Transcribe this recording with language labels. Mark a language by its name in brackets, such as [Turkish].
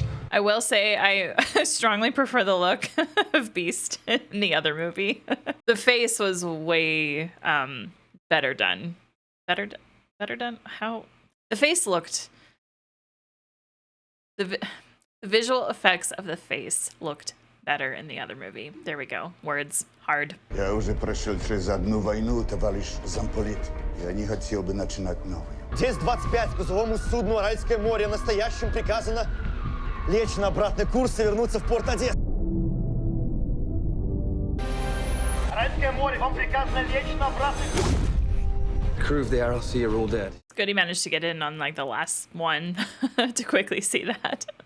[English] I will say I strongly prefer the look of Beast in the other movie. The face was way better done. Better done? How? The face looked... The visual effects of the face looked better in the other movie. There we go. Words. Hard. [Russian] Я уже прошел через одну войну, товарищ замполит. Я не хотел бы начинать новую. Здесь 25 грузовому судну Аральское море. Настоящим приказано лечь на обратный курс и вернуться в порт Одессы. Аральское море, вам приказано лечь на обратный курс. [English] The crew of the RLC are all dead. It's good he managed to get in on like the last one to quickly see that.